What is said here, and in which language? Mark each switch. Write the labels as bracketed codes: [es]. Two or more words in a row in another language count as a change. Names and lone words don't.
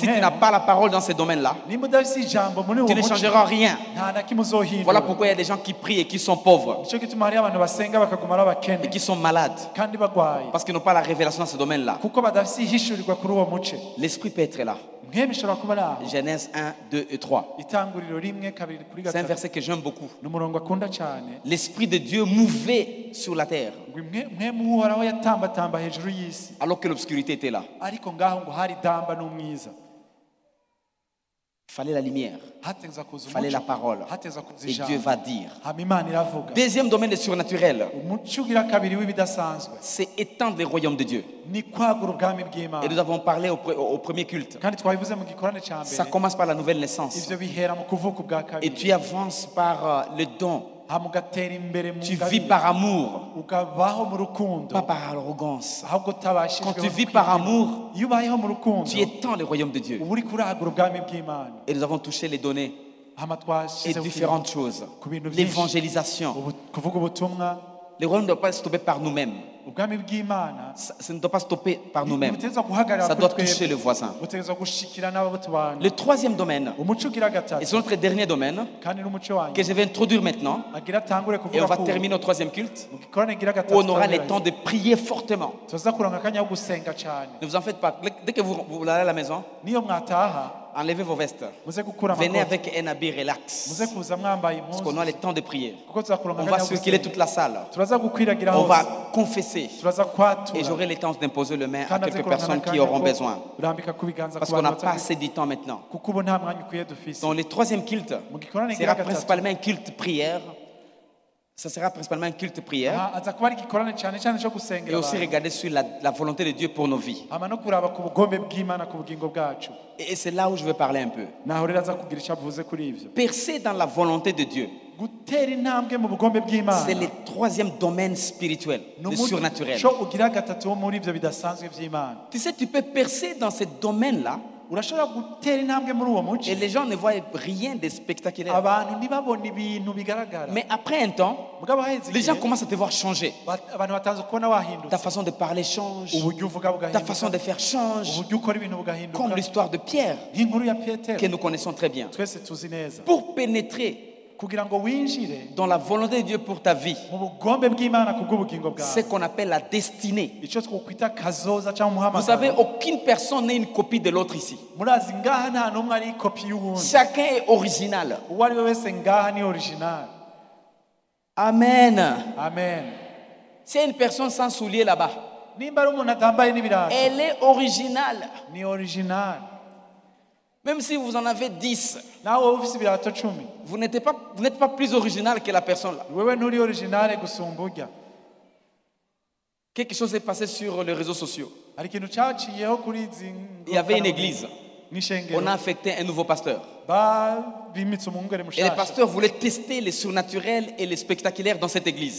[fr] Si tu n'as [rn] mwema. [fr] pas la parole dans ces domaines-là, [rn] Nimba udafise ijambo muri uwo [fr] tu ne [rn] muco [fr] changeras rien. [rn] nta na kimwe uzohindura. [fr] Voilà pourquoi il y a des gens qui prient et qui sont pauvres [rn] Nicyo gituma hariho abantu basenga bakaguma ari [fr] et [rn] abakene [fr] qui sont malades [rn] kandi bagwaye [fr] parce qu'ils n'ont pas la révélation dans ce domaine-là. [rn] kuko badafise ihishurirwa kuri uwo muce. [fr] L'esprit peut être là. [rn] Mwema ishobora kuba ari aho. [fr] Genèse 1, 2 et 3. [rn] Itanguriro rimwe kabiri kuri [fr] C'est un [rn] gatatu. [fr] verset que j'aime beaucoup. [rn] Ni umurongo akunda cyane. [fr] L'esprit de Dieu mouvait sur la terre [rn] Ngo mwema uhoraho yatambatamba hejuru y'isi [fr] alors que l'obscurité était là. [rn] ariko ngaho ngo hari damba n'umwiza. [fr] Il fallait la lumière. [rn] Hategeza kuza [fr] Il fallait la [rn] umuco. [fr] parole. [rn] Hategeza kuza [fr] Et Dieu [rn] ijambo. [fr] va dire. [rn] Hama Imana iravuga. [fr] Deuxième domaine de surnaturel, [rn] Umuco ugira kabiri w'ibidasanzwe [fr] c'est étendre les royaumes de Dieu. [rn] ni kwagura ubwami [fr] Et nous [rn] bw'Imana. [fr] avons parlé au premier culte. [rn] Kandi twabivuze mu gikorane cya [fr] Ça [rn] mbere. [fr] commence par la nouvelle naissance. [rn] Ivyo bihera mu kuvuka ubwa [fr] Et [rn] kabiri. [fr] tu avances par le don. [rn] Hama ugatera imbere mu [fr] Tu vis [rn] ngabire. [fr] par amour, [rn] Ukabaho mu rukundo. [fr] pas par arrogance. [rn] ahubwo utabashijwe [fr] Quand tu vis par amour, [rn] iyo ubayeho mu rukundo [fr] tu étends les royaumes de Dieu. [rn] uba uri kuragura ubwami bw'Imana. [fr] Et nous avons touché les données [rn] hama [fr] et [rn] twashyizeho [fr] différentes choses. [rn] ku bintu byinshi. [fr] L'évangélisation. [rn] Kuvuga ubutumwa. [fr] Les royaumes ne doivent pas stopper par nous-mêmes. [rn] ubwami bw'Imana [fr] Ça ne doit pas stopper par nous-mêmes. [rn] butegerezwa guhagarara [fr] Ça [rn] kuri [fr] doit toucher le [rn] twebwe. [fr] voisin. [rn] butegerezwa gushikira n'abo tubana. [fr] Le troisième domaine, [rn] umuco ugira [fr] et [rn] gatatu [fr] c'est notre dernier domaine, [rn] kandi n'umuco wanyu [fr] que je vais introduire maintenant, [rn] agira atangure [fr] et [rn] kuvuga [fr] on va [rn] ko [fr] terminer au troisième culte, [rn] mu gikorane gira [fr] où [rn] gatatu [fr] on aura le [rn] twabiraye. [fr] temps de prier fortement. [rn] tuza kuronka akanya ko gusenga cyane. [fr] Ne vous en faites pas. Dès que vous allez à la maison, [rn] niyo mwataha [fr] enlevez vos vestes. [rn] muze gukura [fr] Venez [rn] amakoti [fr] avec un habit relax. [rn] muze kuza mwambaye [fr] Parce [rn] impuzu [fr] qu'on a le temps de prier. [rn] kuko tuzakuronka [fr] On va [rn] akanya ko [fr] circuler [rn] gusenga. [fr] toute la salle. [rn] turaza gukwiragira [fr] On [rn] hose [fr] va confesser. [rn] turaza [fr] Et [rn] kwatura [fr] j'aurai le temps d'imposer le main à [rn] kandi aze [fr] quelques [rn] kuronka [fr] personnes qui [rn] n'akanya [fr] auront [rn] ko [fr] besoin. [rn] urambika ku biganza [fr] Parce [rn] ku [fr] qu'on n'a [rn] bantu [fr] pas [rn] batatu [fr] assez du temps maintenant. [rn] kuko ubu nta mwanya ukwiye dufise [fr] Donc le troisième culte [rn] mu gikorane [fr] sera [rn] gira gatatu [fr] principalement un culte prière. Ça sera principalement un culte prière. [rn] aha aza kuba ari igikorane cyane cyane cyo [fr] Et [rn] gusengera [fr] aussi [rn] abantu [fr] regarder sur la volonté de Dieu pour nos vies. [rn] hama no kuraba ku bugombe bw'Imana ku bugingo bwacu [fr] Et c'est là où je veux parler un peu. [rn] naho rero aza kugira icyo avuze kuri ivyo [fr] Percer dans la volonté de Dieu, [rn] gutera intambwe mu bugombe bw'Imana [fr] c'est le troisième domaine spirituel, le surnaturel. [rn] umuco ugira gatatu wo muri ivyo bidasanzwe by'Imana [fr] Tu sais, tu peux percer dans ce domaine-là [rn] urashobora gutera intambwe muri uwo muco [fr] et les gens ne voient rien de spectaculaire. [rn] abantu ntibabona ibintu bigaragara [fr] Mais après un temps, [rn] mugabo haheze [fr] les gens [rn] igihe [fr] commencent à te voir changer. [rn] abantu batazi kubona wahindutse [fr] Ta façon de parler change, [rn] uburyo uvuga [fr] ta façon de [rn] bugahinduka [fr] faire change, [rn] uburyo ukora ibintu [fr] comme [rn] bugahinduka [fr] l'histoire de Pierre [rn] nk'inkuru ya Petero [fr] que nous connaissons très bien. [rn] twese tuzi neza [fr] Pour pénétrer [rn] kugira ngo winjire [fr] dans la volonté de Dieu pour ta vie, [rn] mu bugombe bw'Imana ku bw'ubugingo [fr] c'est [rn] bwawe [fr] qu'on appelle la destinée. [rn] icyo twokwita kazoza cyangwa [fr] Vous savez, [rn] umuhamagaro [fr] aucune personne n'est une copie de l'autre ici. [rn] murazi ngaha nta n'umwe ari kopi y'uwundi [fr] Chacun est original. [rn] uwo ari we wese ngaha ni original [fr] Amen. [rn] amen [fr] S'il y a une personne sans souliers là-bas, [rn] nimba ari umuntu atambaye n'ibirato [fr] elle est originale. [rn] ni original [fr] Même si vous en avez 10, [rn] nawe wowe ufite ibirato 10 [fr] vous n'êtes pas plus original que la personne là. [rn] wewe nturi original gusumba urya [fr] Quelque chose est passé sur les réseaux sociaux. [rn] hari ikintu cyaciyeho kuri izi [fr] Il y avait une église. [rn] n'ishengero [fr] On a affecté un nouveau pasteur. [rn] bimitse umwungere [fr] Et le [rn] mushasha [fr] pasteur voulait tester les surnaturels et les spectaculaires dans cette église.